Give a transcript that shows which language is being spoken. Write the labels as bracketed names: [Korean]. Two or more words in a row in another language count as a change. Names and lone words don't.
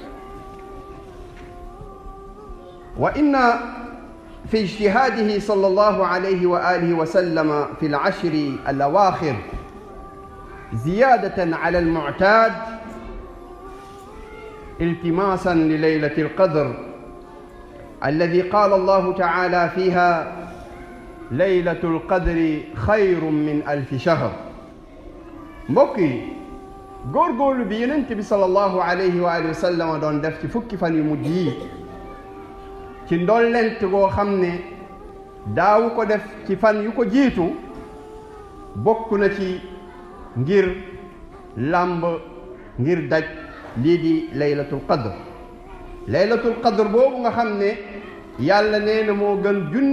[Arabic] وإن في اجتهاده صلى الله عليه وآله وسلم في العشر الأواخر زيادة على المعتاد التماسا لليلة القدر الذي قال الله تعالى فيها ليلة القدر خير من 1000 شهر [Wolof] mbokk yi góorgóorlu bi yonent bi [Arabic] صلى الله عليه وسلم [Wolof] doon def ci fukki fan yu mujj yi ci ndollent goo xam ne daawu ko def ci fan yu ko jiitu bokk na ci ngir làmb ngir daj lii di [Arabic] ليلة القدر ليلة القدر [Wolof] boobu nga xam ne yàlla nee na moo gën